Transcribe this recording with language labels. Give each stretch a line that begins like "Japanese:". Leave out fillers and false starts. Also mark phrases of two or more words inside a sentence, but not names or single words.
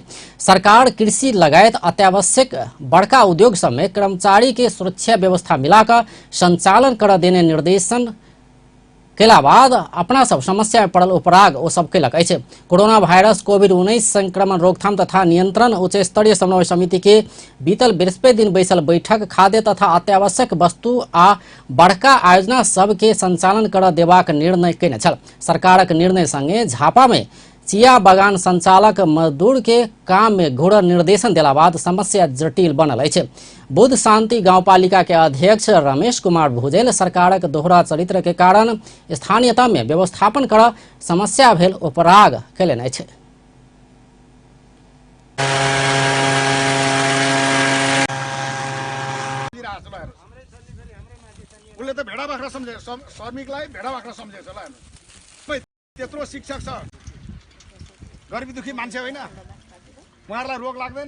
Maithili: सरकार कृषि लगायत अत्यावश्यक बड़का उद्योग सब में कर्मचारी के सुरक्षा व्यवस्था मिलाकर संचालन कर देने निर्देशन केला बाद अपना सब समस्या में पड़ल उपराग ओ सब कयलक अछि। कोरोना वायरस कोविड-19 संक्रमण रोकथाम तथा नियंत्रण उच्च स्तरीय समन्वय समिति के बीतल बृहस्पति दिन बैसल बैठक खाद्य तथा अत्यावश्यक वस्तु आ बड़का आयोजना सब के संचालन कर देबाक निर्णय कयने छल। सरकारक निर्णय संगे झापा में चिया बगान संचालक मजदूर के काम में घोर निर्देशन देला बाद समस्या जटिल बनल अछि। बुद्ध शांति गाउँपालिका के अध्यक्ष रमेश कुमार भुजेल सरकारक दोहरा चरित्र के कारण स्थानीयता में व्यवस्थापन कर समस्या भेल उपराग केलनि अछि।
Nepali: उसले त भेडा बाख्रा सम्झे, श्रमिकलाई भेडा बाख्रा सम्झेछ ल। त्यत्रो शिक्षक छ, गरिबी दुखी मान्छे होइन, उहाँहरूलाई रोग लाग्दैन।